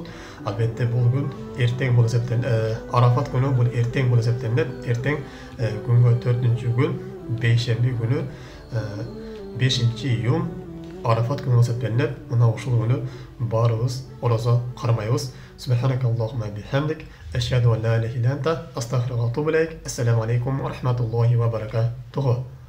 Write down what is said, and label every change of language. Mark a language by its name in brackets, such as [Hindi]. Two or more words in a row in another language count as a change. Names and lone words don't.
[Kyrgyz] Албетте бул күн эртең бул эсептелинет. Арафат күнү бул эртең бул эсептелинет. Эртең күнгө 4-күн, бейшемби күнү 5-июнь Арафат күнү эсептелинет. Мына ушул күнү баарыбыз ораза кармайбыз. [Arabic] سبحانك اللهم وبحمدك أشهد أن لا إله إلا أنت أستغفرك وأتوب إليك. السلام عليكم ورحمة الله وبركاته.